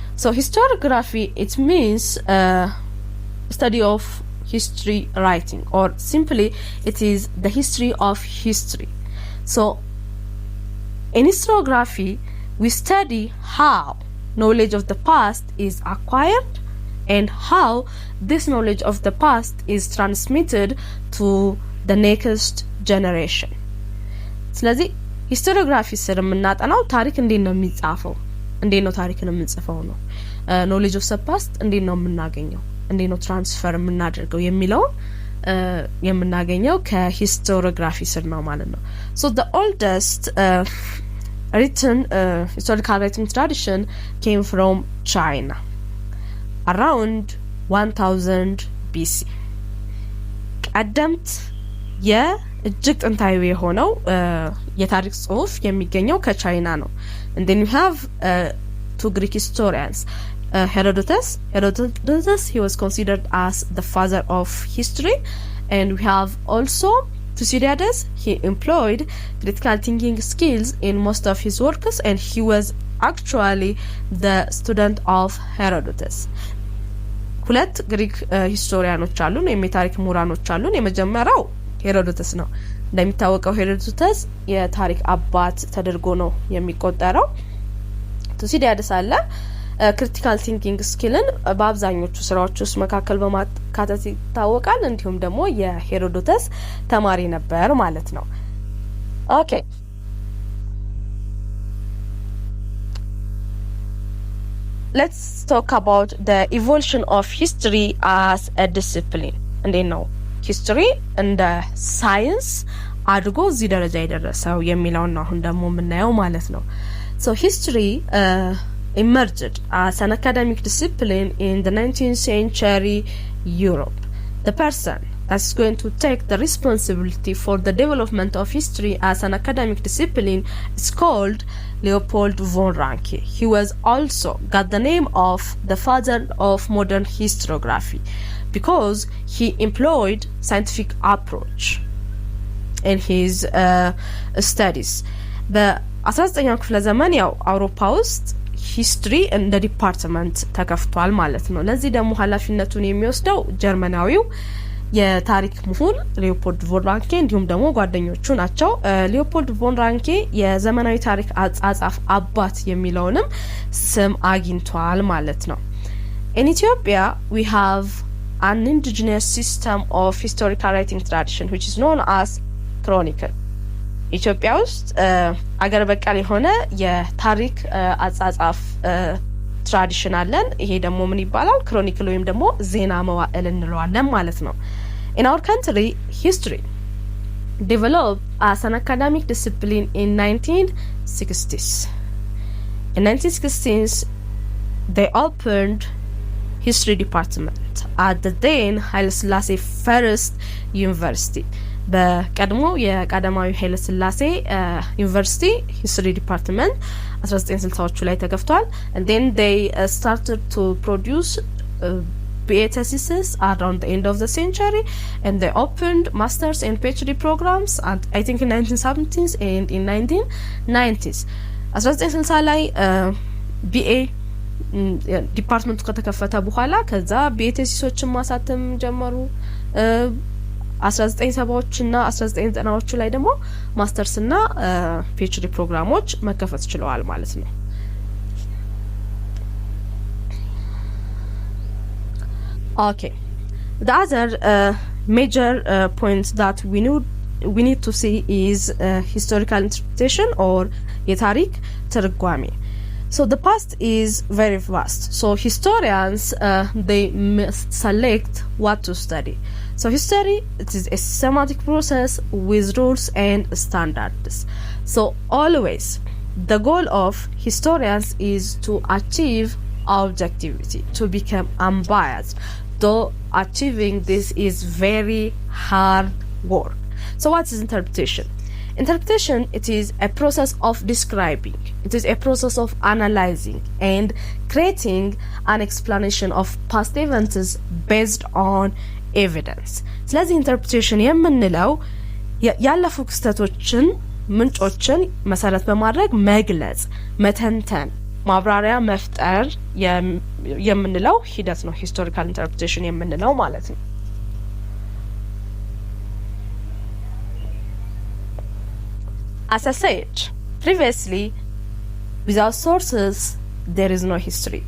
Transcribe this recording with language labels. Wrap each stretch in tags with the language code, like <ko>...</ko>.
<en>So historiography, it means study of history writing, or simply it is the history of history. So in historiography, we study how knowledge of the past is acquired and how this knowledge of the past is transmitted to the next generation.</en> <am>ስለዚህ ሂስቶሪዮግራፊ ስር የምናጠናው ታሪክ እንዴት ነው የሚጻፈው፣ እንዴት ነው ታሪክን የምንጽፈው ነው።</am> <en>ኖሌጅ ኦፍ ዘ ፓስት</en> <am>እንዴት ነው የምናገኘው፣ እንዴት ነው ትራንስፈር የምናደርገው የሚለው የምናገኘው ከሂስቶሪዮግራፊ ስር ነው ማለት ነው።</am> <en>So the oldest written historical writing tradition came from China around 1000 BC.</en> <am>ቀደምት የእጅግ ጥንታዊ የሆነው የታሪክ ጽሑፍ የሚገኘው ከቻይና ነው።</am> <en>And then you have two Greek historians, Herodotus, he was considered as the father of history, and we have also Thucydides. He employed critical thinking skills in most of his works, and he was actually the student of Herodotus.</en> <am>ሁለት ግሪክ ሂስቶሪያኖች አሉን፣ የታሪክ ምሁራኖች አሉን። የመጀመሪያው ሄሮዶተስ ነው። እንደሚታወቀው ሄሮዶተስ የታሪክ አባት ተደርጎ ነው የሚቆጠረው። ቱሲዲያድስ አለ</am> <en>ክሪቲካል ቲንኪንግ ስኪልን</en> <am>በአብዛኞቹ ስራዎች ውስጥ መካከል በማካተት ይታወቃል። እንዲሁም ደግሞ የሄሮዶተስ ተማሪ ነበር ማለት ነው። ኦኬ</am> <en>let's talk about the evolution of history as a discipline.</en> <am>እንዴት ነው ሂስትሪ እንደ ሳይንስ አድርጎ እዚህ ደረጃ የደረሰው የሚለውን ነው አሁን ደግሞ የምናየው ማለት ነው።</am> <en>So history emerged as an academic discipline in the 19th century Europe. The person that's going to take the responsibility for the development of history as an academic discipline is called Leopold von Ranke. He was also got the name of the father of modern historiography because he employed scientific approach in his studies.</en> <am>በ19ኛው ክፍለ ዘመን ያው አውሮፓ ውስጥ ሂስትሪ እንደ ዲፓርትመንት ተከፍቷል ማለት ነው። ለዚህ ደግሞ ኃላፊነቱን የሚወስደው ጀርመናዊው የታሪክ ምሁር ሊዮፖልድ ቮን ራንኬ እንዲሁም ደግሞ ጓደኞቹ ናቸው። ሊዮፖልድ ቮን ራንኬ የዘመናዊ ታሪክ አጻጻፍ አባት የሚለውንም ስም አግኝቷል ማለት ነው።</am> <en>In Ethiopia we have an indigenous system of historical writing tradition which is known as chronicle.</en> <am>ኢትዮጵያ ውስጥ አገር በቀል የሆነ የታሪክ አጻጻፍ ትራዲሽን አለን። ይሄ ደግሞ ምን ይባላል? ክሮኒክል ወይም ደግሞ ዜና መዋዕል እንለዋለን ማለት ነው።</am> <en>In our country, history developed as an academic discipline in 1960s. In 1960s, they opened history department at the then Haile Selassie First University.</en> <am>በቀድሞ የቀዳማዊ ኃይለ ሥላሴ ዩኒቨርሲቲ ሂስትሪ ዲፓርትመንት 1960ዎቹ ላይ ተከፍቷል።</am> <en>and then they started to produce BA theses around the end of the century, and they opened masters and PhD programs at I think in 1970s and in 1990s.</en> <am>1960 ላይ BA ዲፓርትመንቱ ከተከፈተ በኋላ ከዛ BA ቴሲሶችን ማሳተም ጀመሩ። 1970ዎች እና 1990ዎቹ ላይ ደግሞ ማስተርስ እና PhD ፕሮግራሞች መከፈት ችለዋል ማለት ነው።</am> <en>Okay, the other major point that we need to see is historical interpretation or</en> <am>የታሪክ ትርጓሜ.</am> <en>So the past is very vast. So historians they must select what to study. So history, it is a systematic process with rules and standards. So always the goal of historians is to achieve objectivity, to become unbiased. Though achieving this is very hard work. So what is interpretation? Interpretation, it is a process of describing, it is a process of analyzing and creating an explanation of past events based on evidence.</en> <am>ስለዚህ ኢንተርፕሬቴሽን የምንለው ያለፉ ክስተቶችን ምንጮችን መሰረት በማድረግ መግለጽ፣ መተንተን፣ ማብራሪያ መፍጠር የምንለው ሂደት ነው</am> <en>ሂስቶሪካል ኢንተርፕሬቴሽን</en> <am>የምንለው ማለት ነው።</am> <en>As I said previously, without sources there is no history.</en>